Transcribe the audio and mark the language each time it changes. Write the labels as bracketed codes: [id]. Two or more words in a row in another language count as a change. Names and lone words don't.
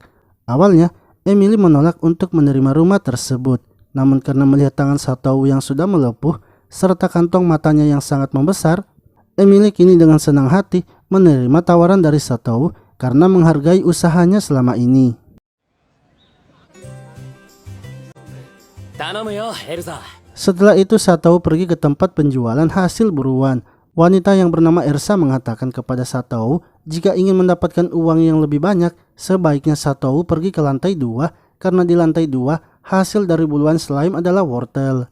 [id] Awalnya, Emily menolak untuk menerima rumah tersebut. Namun karena melihat tangan Satou yang sudah melepuh serta kantong matanya yang sangat membesar, Emily kini dengan senang hati menerima tawaran dari Satou karena menghargai usahanya selama ini. [ja] 頼むよ、エルザ。 [id] Setelah itu Satou pergi ke tempat penjualan hasil buruan. Wanita yang bernama Ersa mengatakan kepada Satou jika ingin mendapatkan uang yang lebih banyak, sebaiknya Satou pergi ke lantai 2 karena di lantai 2 hasil dari buruan slime adalah wortel.